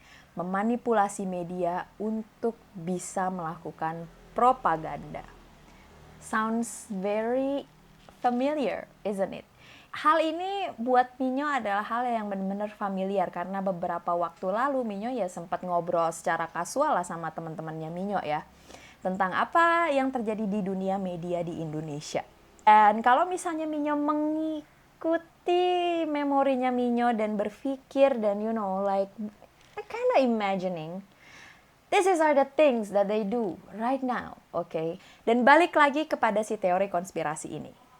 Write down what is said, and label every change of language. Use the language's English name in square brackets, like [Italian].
[Indonesian] Memanipulasi media untuk bisa melakukan propaganda. [English] Sounds very familiar, isn't it? [Indonesian] Hal ini buat Minyo adalah hal yang benar-benar familiar karena beberapa waktu lalu Minyo ya sempat ngobrol secara kasual lah sama teman-temannya Minyo ya. Tentang apa yang terjadi di dunia media di Indonesia. Dan kalau misalnya Minyo mengikuti memorinya Minyo dan berpikir dan [English] I kind of imagining this are the things that they do right now, [Indonesian] Dan balik lagi kepada si teori konspirasi ini.